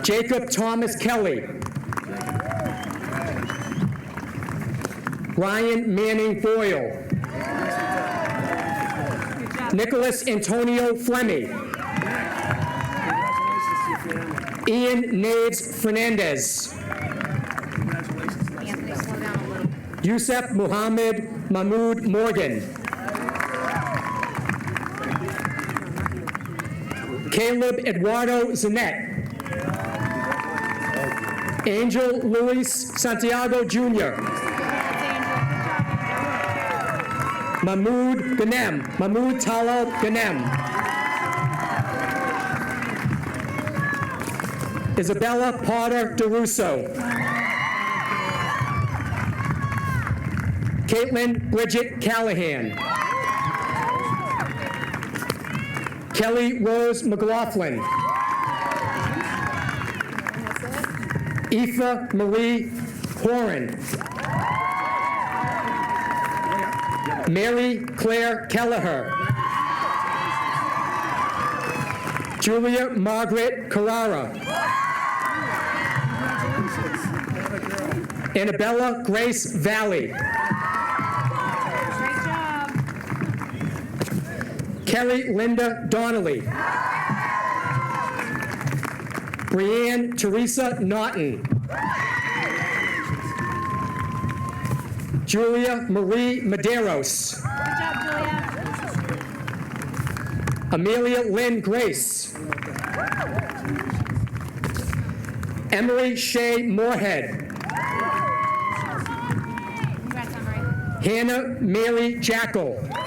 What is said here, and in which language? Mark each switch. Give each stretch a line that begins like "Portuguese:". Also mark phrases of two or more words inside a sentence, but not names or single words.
English: Jacob Thomas Kelly. Ryan Manning Boyle. Nicholas Antonio Fleming. Ian Naves Fernandez. Anthony, slow down a little. Yusuf Muhammad Mahmoud Morgan. Caleb Eduardo Zanet. Angel Luis Santiago Jr. Mahmoud Ghanem. Mahmoud Talal Ghanem. Isabella Potter DeRusso. Caitlin Bridget Callahan. Kelly Rose McLaughlin. Aoife Marie Horan. Mary Claire Kelleher. Julia Margaret Carrara. Annabella Grace Valley. Great job. Kelly Linda Donnelly. Brianne Teresa Naughton. Julia Marie Medeiros. Good job, Julia. Amelia Lynn Grace. Emily Shea Moorhead. Congrats, Emery. Hannah Mary Jackal.